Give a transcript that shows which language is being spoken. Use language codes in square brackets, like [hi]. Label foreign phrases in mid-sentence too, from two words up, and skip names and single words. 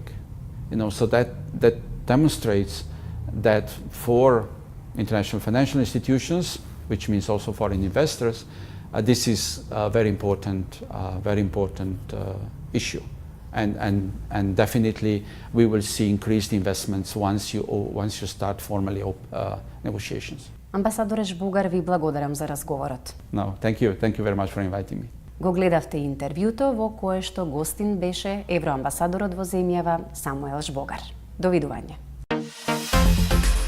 [en] So that demonstrates that for international financial institutions, which means also foreign investors, this is a very important issue. And definitely we will see increased investments once you start formally negotiations. [mk] Амбасадоре Жбогар, ви благодарам за разговорот. [en] No, thank you very much for inviting me. [mk] Го гледавте интервјуто во кое што гостин беше евроамбасадорот во земјава Самуел Жбогар. Довидување.